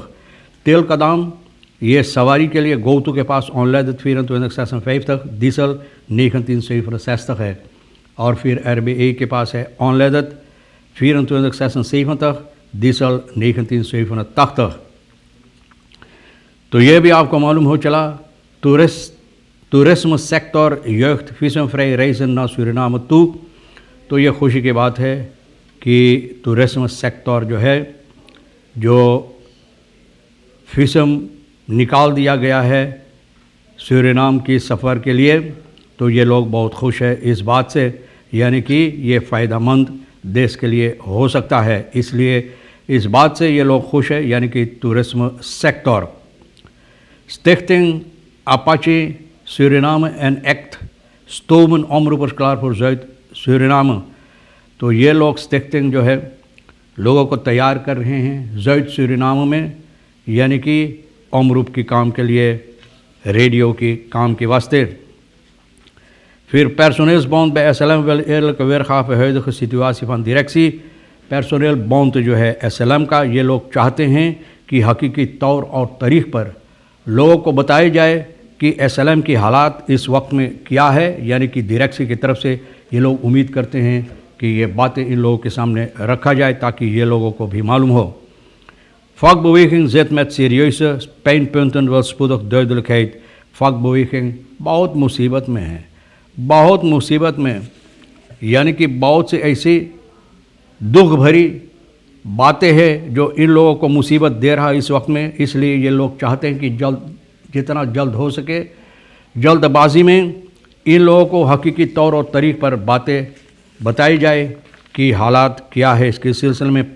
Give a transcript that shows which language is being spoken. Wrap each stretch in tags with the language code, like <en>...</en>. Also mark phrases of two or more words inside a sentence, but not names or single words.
<hi>तेल का दाम ये सवारी के लिए गोतु के पास ऑनलाइन 24.56, डीजल 19.60 है। और फिर RBA के पास है ऑनलाइन 24.76, डीजल 19.80। तो ये भी आपको मालूम हो चला,</hi> <en>tourism sector</en> <nl>jeugd visumvrij reizen naar Suriname toe।</nl> <hi>तो ये खुशी की बात है कि</hi> <en>tourism sector</en> <hi>जो है, जो विज़म निकाल दिया गया है सूरीनाम की सफ़र के लिए, तो ये लोग बहुत खुश है इस बात से, यानी कि ये फ़ायदेमंद देश के लिए हो सकता है। इसलिए इस बात से ये लोग खुश है, यानी कि</hi> <en>tourism sector.</en> <nl>Stichting Apache Suriname en ACT stomen omroepers klaar voor Zuid-Suriname।</nl> <hi>तो ये लोग स्टिक्टिंग जो है लोगों को तैयार कर रहे हैं ज़ुइद सूरीनाम में, यानी कि omroep की काम के लिए, रेडियो की काम के वास्ते।</hi> <nl>फिर personeelsbond bij SLM wil eerlijke weergave huidige situatie van directie। personeelsbond</nl> <hi>जो है SLM का, ये लोग चाहते हैं कि हकीकी तौर और तारीख पर लोगों को बताया जाए कि SLM की हालात इस वक्त में क्या है, यानी कि डायरेक्सी की तरफ से ये लोग उम्मीद करते हैं कि ये बातें इन लोगों के सामने रखा जाए ताकि ये लोगों को भी मालूम हो।</hi> <nl>Vakbeweging zit met serieuze pijnpunten wel spoedig duidelijkheid।</nl> <hi>vakbeweging बहुत मुसीबत में है, बहुत मुसीबत में, यानी कि बहुत से ऐसी दुख भरी बातें हैं जो इन लोगों को मुसीबत दे रहा है इस वक्त में। इसलिए ये लोग चाहते हैं कि जितना जल्द हो सके, जल्दबाजी में इन लोगों को हकीकी तौर और तारीख पर बातें बताई जाए कि हालात क्या है इसके सिलसिले में।</hi>